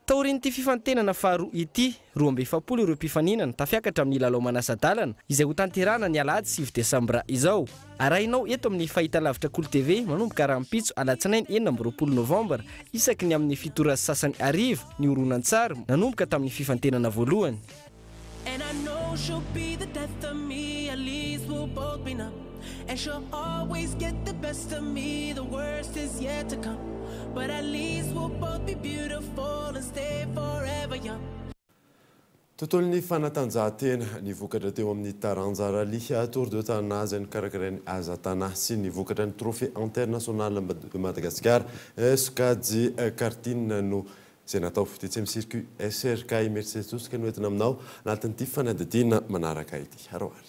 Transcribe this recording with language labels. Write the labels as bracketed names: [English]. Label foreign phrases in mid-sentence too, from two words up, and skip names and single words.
[Malagasy] Taoriany tamin'ity fifantenana faharoa ity 27 ireo mpifaninana tafiakatra amin'ny lalao manasa-dalana izay ho tanterahana ny alahady 9 desambra izao. Arahinao eto amin'ny fahitalavitra Cool TV manomboka rahampitso alatsinainy 9 novambra isaky ny amin'ny fitora sasany arivo ny horonan-tsary nanomboka tamin'ny fifantenana voalohany. [English] And I know she'll be the death of me, at least we'll both be numb. And she'll always get the best of me, the worst is yet to come. But at least we'll both be beautiful and stay forever young. [Malagasy] Tontolon'ny fanatanjahantena nivokatra teo amin'ny taranja rally Tour de Tana izay nikarakarain'ny Azatana sy nivokatra ny trophée international de Madagascar sokajy kartine no izay natao fitetsy amin'ny circuit SRK Mercedes no entina aminao anatin'ity fanadidina manaraka ity aroary.